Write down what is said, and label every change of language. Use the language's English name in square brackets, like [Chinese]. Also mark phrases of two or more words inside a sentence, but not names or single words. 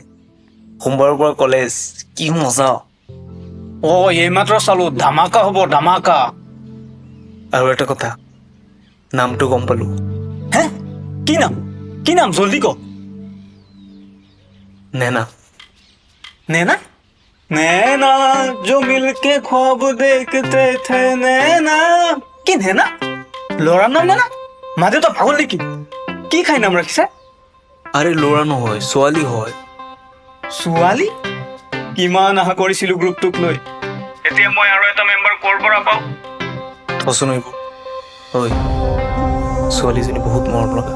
[Assamese] সোমবাৰৰ পৰা কলেজ, কি মজা! এইমাত্ৰ চালো, ধামাকা হ'ব ধামাকা। আৰু এটা কথা, নামটো গম পালো। হে? কি নাম? কি নাম? জল্দি ক। নেনা। [Hindi] नैना नैना जो मिलके ख्वाब देखते थे नैना [Assamese] কি নেনা? ল'ৰাৰ নাম নেনা? মা দেউতা পাগল নেকি? কি খাই নাম ৰাখিছে? আৰে ল'ৰা নহয়, ছোৱালী হয়। ছোৱালী? কিমান আশা কৰিছিলো গ্ৰুপটোক লৈ। এতিয়া মই আৰু এটা মেম্বাৰ ক'ৰ পৰা পাওঁ? থচোন এইবোৰ। ঐ, ছোৱালীজনী বহুত মৰম লগা।